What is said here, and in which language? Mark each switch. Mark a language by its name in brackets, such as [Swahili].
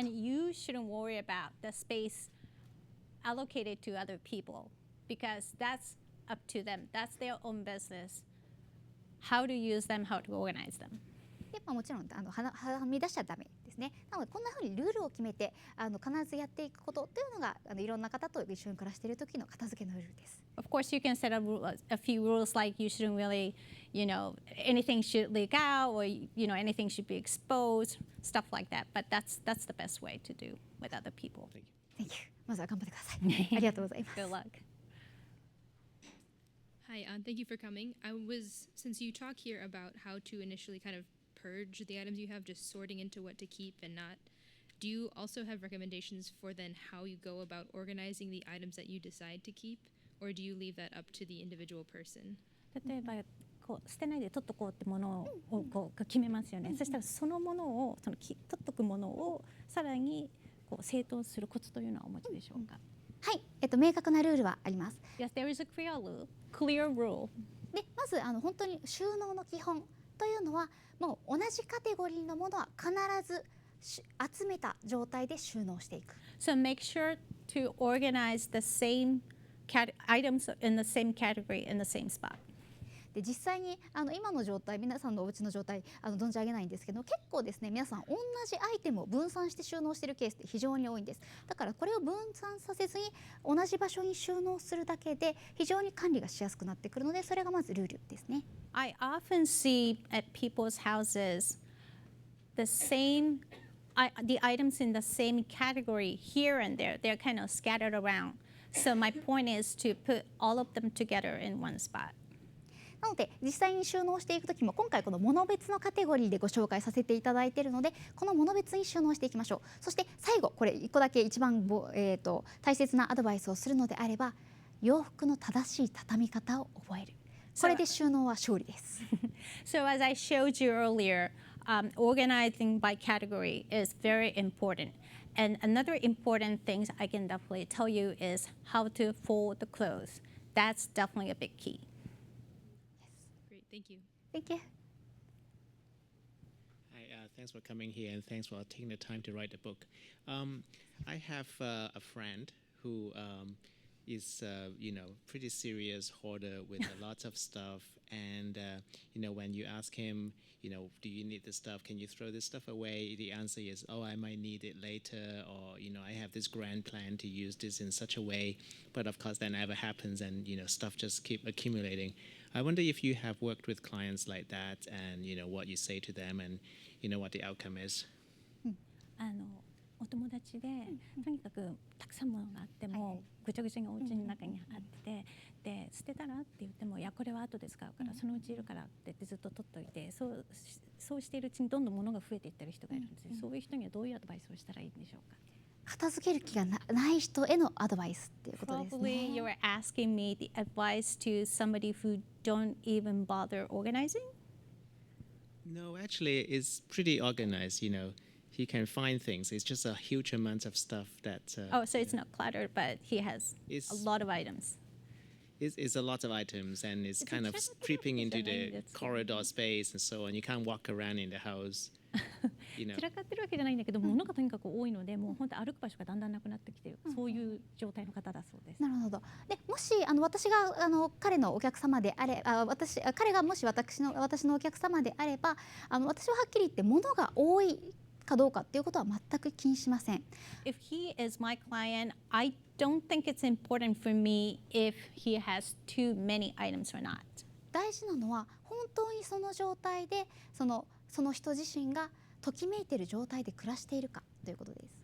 [English] And you shouldn't worry about the space allocated to other people because that's up to them. That's their own business. How to use them, how to organize them. [Japanese] でもちろんはみ出しちゃダメですね。なのでこんなふうにルールを決めて必ずやっていくことというのがいろんな方と一緒に暮らしている時の片付けのルールです。 [English] Of course, you can set a few rules like you shouldn't really, anything should leak out or, anything should be exposed, stuff like that. But that's the best way to do with other people. Thank you. [Japanese] まずは頑張ってください。ありがとうございます。 [English] Good luck. Hi, thank you for coming. Since you talk here about how to initially kind of purge the items you have, just sorting into what to keep and not, do you also have recommendations for then how you go about organizing the items that you decide to keep, or do you leave that up to the individual person? [Japanese] 例えば捨てないで取っとこうってものを決めますよね。そしたらそのものを取っとくものをさらに整頓するコツというのはお持ちでしょうか。はい、明確なルールはあります。 [English] Yes, there is a clear rule. [Japanese] で、まず本当に収納の基本というのはもう同じカテゴリーのものは必ず集めた状態で収納していく。 [English] So make sure to organize the same items in the same category in the same spot. [Japanese] で実際に今の状態、皆さんのお家の状態存じ上げないんですけど、結構ですね、皆さん同じアイテムを分散して収納しているケースって非常に多いんです。だからこれを分散させずに同じ場所に収納するだけで非常に管理がしやすくなってくるので、それがまずルールですね。 [English] I often see at people's houses the items in the same category here and there. They're kind of scattered around. So my point is to put all of them together in one spot. [Japanese] なので実際に収納していくときも今回この物別のカテゴリーでご紹介させていただいているので、この物別に収納していきましょう。そして最後これ1個だけ一番大切なアドバイスをするのであれば、洋服の正しい畳み方を覚える。これで収納は勝利です。 [English] So as I showed you earlier, organizing by category is very important. And another important thing I can definitely tell you is how to fold the clothes. That's definitely a big key. Great, thank you. Thank you. Hi, thanks for coming here and thanks for taking the time to write the book. I have a friend who is, pretty serious hoarder with lots of stuff. And, when you ask him, do you need this stuff? Can you throw this stuff away? The answer is, oh, I might need it later. Or, I have this grand plan to use this in such a way. But of course, that never happens and, stuff just keep accumulating. I wonder if you have worked with clients like that and, what you say to them and, what the outcome is. [Japanese] お友達でとにかくたくさんものがあってもぐちゃぐちゃにお家の中にあってで捨てたらって言ってもいやこれは後で使うからそのうちいるからって言ってずっと取っといてそうしているうちにどんどん物が増えていってる人がいるんですよ。そういう人にはどういうアドバイスをしたらいいんでしょうか。片付ける気がない人へのアドバイスっていうことですね。 [English] Probably you're asking me the advice to somebody who don't even bother organizing? No, actually, it's pretty organized, he can find things. It's just a huge amount of stuff that. Oh, so it's not cluttered, but he has It's- a lot of items. It's a lot of items, and it's kind of creeping into the corridor space and so on. You can't walk around in the house. [Japanese] 散らかってるわけじゃないんだけど、物がとにかく多いので、もう本当歩く場所がだんだんなくなってきてる、そういう状態の方だそうです。なるほど。で、もし私が彼のお客様であれ、彼がもし私のお客様であれば、私ははっきり言って物が多いかどうかっていうことは全く気にしません。 [English] If he is my client, I don't think it's important for me if he has too many items or not. [Japanese] 大事なのは本当にその状態でその人自身がときめいている状態で暮らしているかということです。